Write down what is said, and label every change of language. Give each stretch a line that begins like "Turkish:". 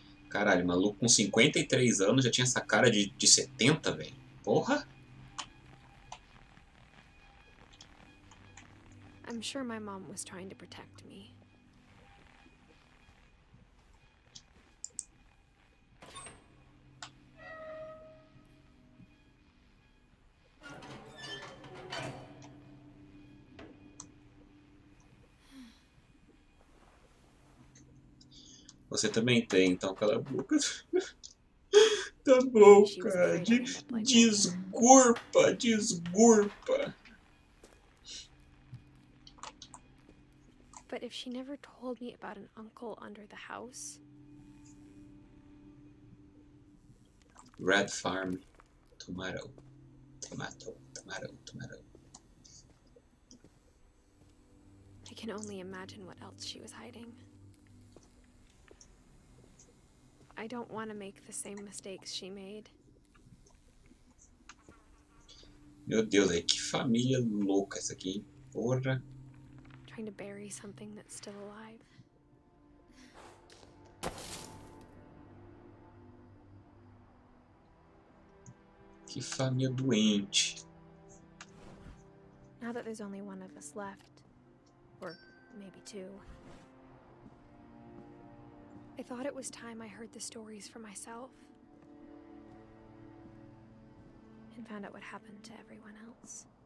Portuguese: Caralho, maluco com 53 anos já tinha essa cara de 70, velho. Porra!
English: I'm sure my mom was trying to protect me.
Portuguese: Você também tem, então cala a boca. Tá bom, cara. Desgurpa, desgurpa.
English: But if she never told me about an uncle under the house... Red Farm. Tomato. Tomato. Tomato. Tomato. I can only imagine what else she was hiding. I don't want to make the same mistakes she made.
Portuguese: Meu Deus, aí que família louca essa aqui, hein? Porra.
English: Trying to bury something that's still alive.
Portuguese: Que família doente.
English: Now that there's only one of us left, or maybe two, I thought it was time I heard the stories for myself and found out what happened to everyone else.